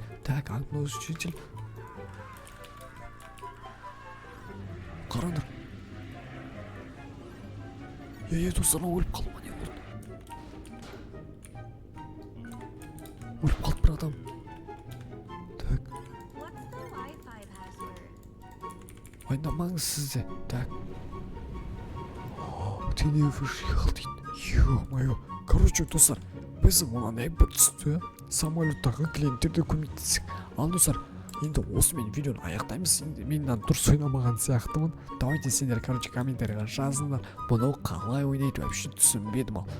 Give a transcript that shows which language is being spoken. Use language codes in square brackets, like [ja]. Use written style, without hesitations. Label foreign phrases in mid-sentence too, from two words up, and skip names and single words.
[kk] Так, мынау шетел. Қараңдар. Достар, мынау өліп қалды ма не болды? Өліп қалды бір адам. Так. Айнамаңыз сізде. Так. [ru] Ты не выехал дейді. Ё-моё. [kk] Короче, достар, біз мынандай бір түсті самолеттағы клиенттерді көмектесік. Ал, достар, енді осымен видеоны аяқтаймыз. Енді мен дұрыс ойнамаған сияқтымын. Давайте сендер, короче, комментарийға жазыңдар. Бұны қалай ойнайды вообще түсінбедім ал.